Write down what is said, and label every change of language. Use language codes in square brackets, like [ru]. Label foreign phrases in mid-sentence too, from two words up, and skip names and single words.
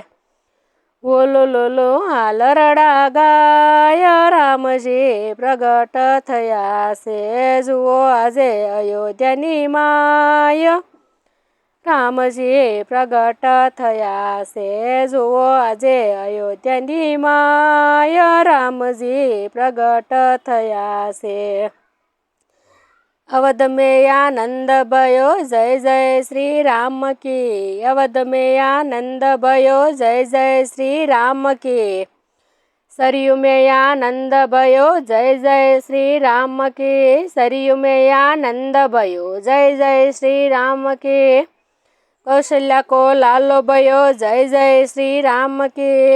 [gu] ઓલો લોલો હાલરડા ગાય રામજી પ્રગટ થયા છે। જુઓ આજે અયોધ્યાની માય રામજી પ્રગટ થયા છે જુઓ આજે અયોધ્યાની માય રામજી પ્રગટ થયા છે [hi] अवध में आनंद भयो जय जय श्री राम की अवध में आनंद भयो जय जय श्री राम की सरयू में आनंद भयो जय जय श्री राम की सरयू में आनंद भयो जय जय श्री राम की कौशल्या को लालो भयो जय जय श्री राम की